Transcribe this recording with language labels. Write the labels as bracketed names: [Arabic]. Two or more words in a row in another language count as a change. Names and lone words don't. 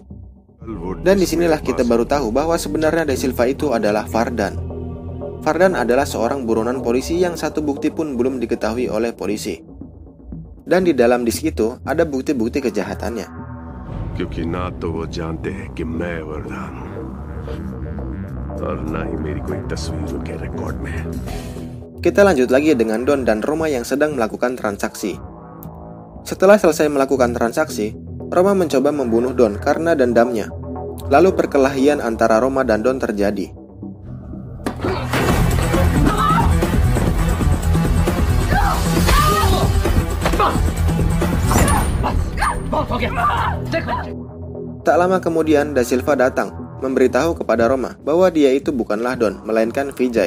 [Indonesian] Dan disinilah kita baru tahu bahwa sebenarnya Da Silva itu adalah Fardan. Fardan adalah seorang buronan polisi yang satu bukti pun belum diketahui oleh polisi. Dan di dalam disk itu ada bukti-bukti kejahatannya. [Hindi] और ना ही मेरी कोई तस्वीर उनके रिकॉर्ड में है। [Indonesian] Kita lanjut lagi dengan Don dan Roma yang sedang melakukan transaksi. Setelah selesai melakukan transaksi, Roma mencoba membunuh Don karena dendamnya. Lalu perkelahian antara Roma dan Don terjadi. Tak lama kemudian, Da Silva datang, memberitahu kepada Roma bahwa dia itu bukanlah Don, melainkan Vijay.